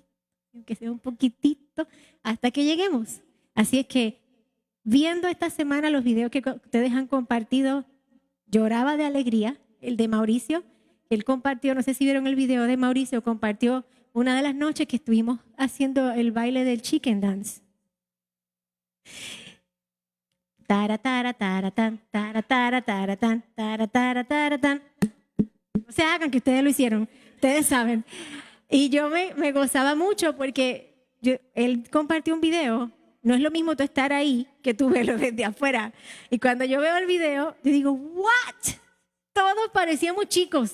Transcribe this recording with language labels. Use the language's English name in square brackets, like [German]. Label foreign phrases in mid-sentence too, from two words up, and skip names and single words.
[Spanish] Aunque sea un poquitito, hasta que lleguemos. Así es que, viendo esta semana los videos que ustedes han compartido, lloraba de alegría. El de Mauricio, él compartió, no sé si vieron el video de Mauricio, compartió una de las noches que estuvimos haciendo el baile del [English] chicken dance. Tara, tara, tara, tan, tara, tara, tara, tan, tara, tara, tara, tan. [Spanish] No se hagan que ustedes lo hicieron, ustedes saben. Y yo me gozaba mucho porque él compartió un video. No es lo mismo tú estar ahí que tú verlo desde afuera. Y cuando yo veo el video, yo digo, ¿what? Todos parecíamos chicos.